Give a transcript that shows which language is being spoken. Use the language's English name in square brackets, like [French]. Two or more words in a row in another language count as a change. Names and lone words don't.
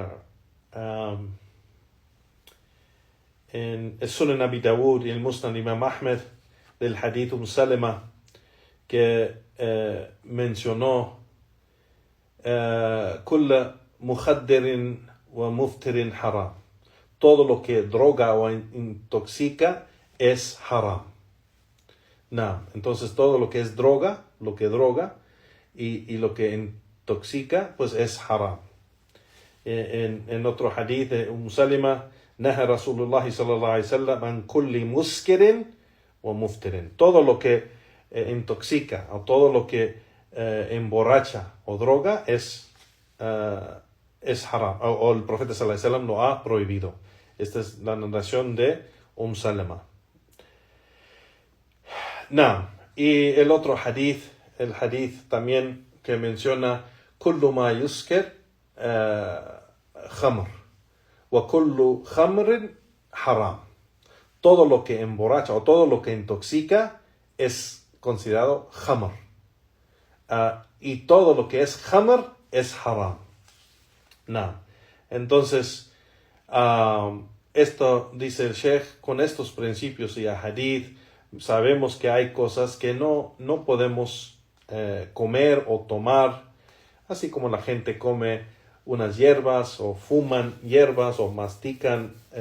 [Spanish] el Sunan Abi Dawud y el Musnad Imam Ahmed, del hadith Salama, que mencionó [Arabic] كل مخدر ومفتر حرام, [Spanish] todo lo que droga o intoxica es haram. Entonces todo lo que es droga, y lo que intoxica, pues es haram. En otro hadith de Salama, [Arabic] نهى رسول الله صلى الله عليه وسلم عن كل مسكر ومفتر, [Spanish] todo lo que intoxica o todo lo que emborracha o droga es haram, o el profeta [Arabic] صلى الله عليه وسلم [Spanish] lo ha prohibido. Esta es la narración de Salama. Y el otro hadith, el hadith también que menciona [Arabic] كل ما يسكر خمر وكل خمر حرام. [Spanish] Todo lo que emborracha o todo lo que intoxica es considerado khamr. Y todo lo que es khamr es haram. No. Entonces, esto dice el Sheikh, con estos principios y hadith, sabemos que hay cosas que no podemos comer o tomar, así como la gente come unas hierbas o fuman hierbas o mastican